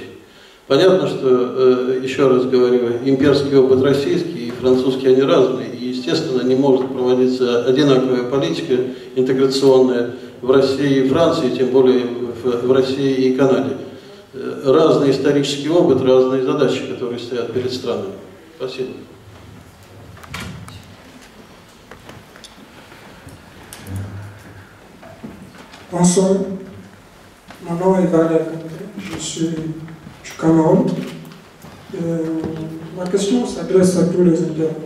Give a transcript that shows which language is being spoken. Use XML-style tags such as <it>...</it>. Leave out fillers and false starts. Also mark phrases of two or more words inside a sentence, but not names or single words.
<ru>Понятно, что, еще раз говорю, имперский опыт российский и французский, они разные. И, естественно, не может проводиться одинаковая политика интеграционная в России и Франции, тем более в России и Канаде. Разный исторический опыт, разные задачи, которые стоят перед странами. Спасибо.</ru> <fr>Bonsoir, mon nom est Valère Kanté, je suis du Cameroun. Ma question s'adresse à tous les internautes.</fr>